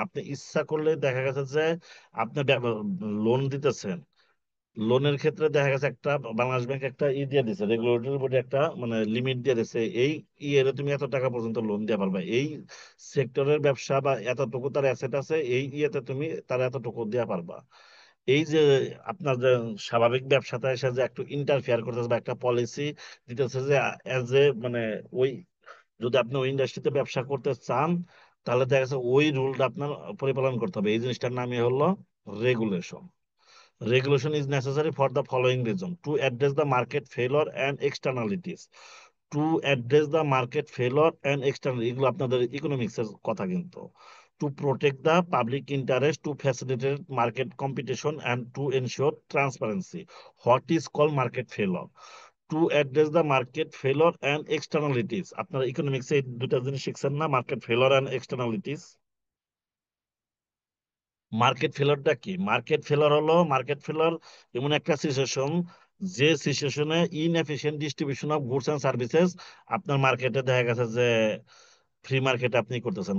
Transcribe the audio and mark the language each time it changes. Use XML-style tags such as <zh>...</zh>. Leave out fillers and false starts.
<bn>আপনি ইচ্ছা করলে দেখা গেছে যে আপনি লোন দিতেছেন, লোনের ক্ষেত্রে দেখা গেছে একটা বাংলাদেশ ব্যাংক একটা দিয়ে দিছে, রেগুলেটরি বোর্ডে একটা মানে লিমিট দিয়ে দিছে, এই ইয়েরে তুমি এত টাকা পর্যন্ত লোন দিয়ে পারবা, এই সেক্টরের ব্যবসা বা এতটুকু তার অ্যাসেট আছে, এই ইয়েতে তুমি তার এতটুকু দেওয়া পারবা। এই যে আপনার যে স্বাভাবিক ব্যবসাতে এসে যে একটু ইন্টারফেয়ার করতেছে বা একটা পলিসি দিতেছে যে এজ এ মানে ওই যদি আপনি ওই ইন্ডাস্ট্রিতে ব্যবসা করতে চান তাহলে দেখা যাচ্ছে ওই রুলটা আপনার পরিপালন করতে হবে। এই জিনিসটার নামই হলো regulation.</bn> <en>Regulation is necessary for the following reason: to address the market failure and externalities. To address the market failure and external,</en> <bn>এগুলো আপনাদের ইকোনমিক্স এর কথা কিন্তু।</bn> <en>To protect the public interest, to facilitate market competition and to ensure transparency. What is called market failure? To address the market failure and externalities.</en> <bn>আপনারা ইকোনমিক্সে এই দুটা জিনিস শিখছেন না, মার্কেট ফেলোর এন্ড এক্সটার্নালিটিস। মার্কেট ফেলারটা কি? মার্কেট ফেলার হলো, মার্কেট ফেলার এমন একটা সিচুয়েশন যে সিচুয়েশনে inefficient distribution of goods and services আপনার মার্কেটে দেখা গেছে যে ফ্রি মার্কেটে আপনি করতেছেন।</bn>